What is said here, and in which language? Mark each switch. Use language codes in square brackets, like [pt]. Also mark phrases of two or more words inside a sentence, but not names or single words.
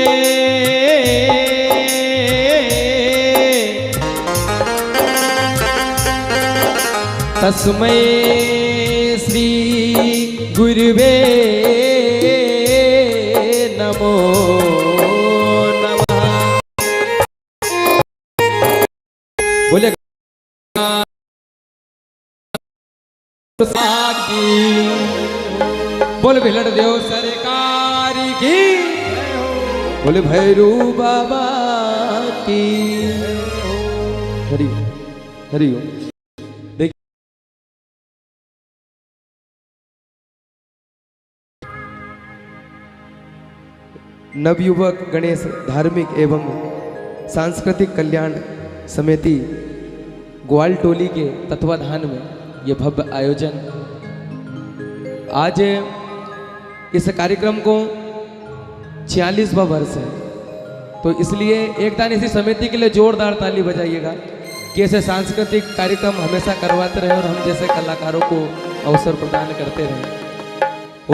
[sa] तस्मै श्री गुरुवे नमो नमः। [hi] बोले बोल भिलड़ देव सरकार की, बोले भैरू बाबा की। हरि हरि ओम। नवयुवक गणेश धार्मिक एवं सांस्कृतिक कल्याण समिति ग्वाल टोली के तत्वाधान में ये भव्य आयोजन। आज इस कार्यक्रम को 46वां वर्ष है, तो इसलिए एक दान इसी समिति के लिए जोरदार ताली बजाइएगा कि ऐसे सांस्कृतिक कार्यक्रम हमेशा करवाते रहे और हम जैसे कलाकारों को अवसर प्रदान करते रहे।